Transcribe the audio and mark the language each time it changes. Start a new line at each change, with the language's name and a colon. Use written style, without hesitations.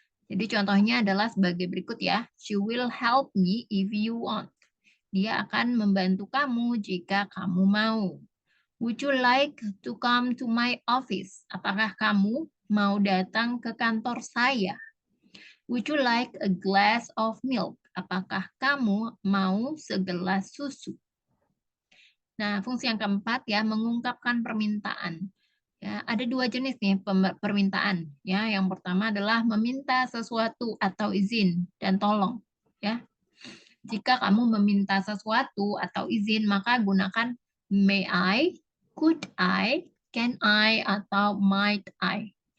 Indonesian: Jadi contohnya adalah sebagai berikut ya.
English: She will help me if you want.
Indonesian: Dia akan membantu kamu jika kamu mau.
English: Would you like to come to my office?
Indonesian: Apakah kamu mau datang ke kantor saya?
English: Would you like a glass of milk?
Indonesian: Apakah kamu mau segelas susu? Nah, fungsi yang keempat ya, mengungkapkan permintaan. Ya, ada 2 jenis nih permintaan. Ya, yang pertama adalah meminta sesuatu atau izin dan tolong. Ya, jika kamu meminta sesuatu atau izin, maka gunakan may I, could I, can I, atau might I.